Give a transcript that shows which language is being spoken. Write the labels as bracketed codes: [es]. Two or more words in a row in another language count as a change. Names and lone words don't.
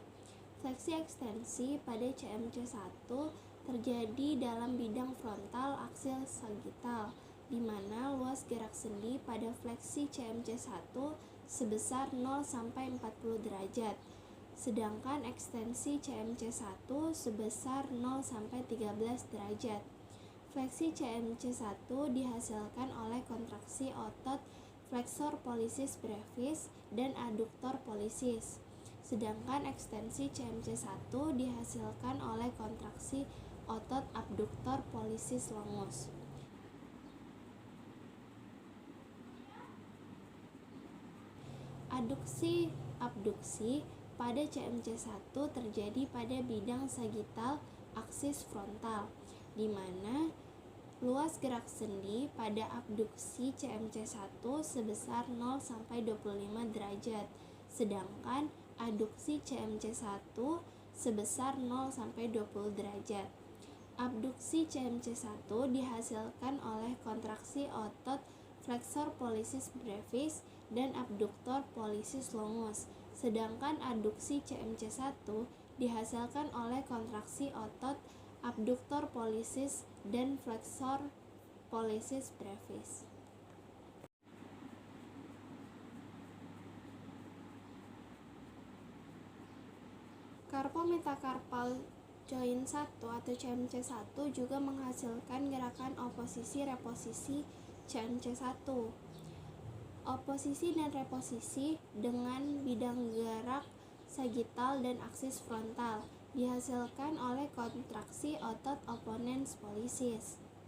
[id] Fleksi ekstensi pada CMC1 terjadi dalam bidang frontal aksil sagittal, di mana luas gerak sendi pada fleksi CMC1 sebesar 0-40 derajat, sedangkan ekstensi CMC1 sebesar 0-13 derajat. Fleksi CMC1 dihasilkan oleh kontraksi otot flexor pollicis brevis dan adduktor pollicis, sedangkan ekstensi CMC1 dihasilkan oleh kontraksi otot abduktor pollicis longus. Aduksi abduksi pada CMC1 terjadi pada bidang sagittal aksis frontal, di mana luas gerak sendi pada abduksi CMC1 sebesar 0-25 derajat, sedangkan aduksi CMC1 sebesar 0-20 derajat. Abduksi CMC1 dihasilkan oleh kontraksi otot flexor pollicis brevis dan abduktor pollicis longus, sedangkan aduksi CMC1 dihasilkan oleh kontraksi otot abduktor pollicis dan flexor pollicis brevis. [en] Carpometacarpal joint [id] 1 atau CMC1 juga menghasilkan gerakan oposisi-reposisi CMC1. Oposisi dan reposisi dengan bidang gerak sagittal dan aksis frontal dihasilkan oleh kontraksi otot opponens pollicis.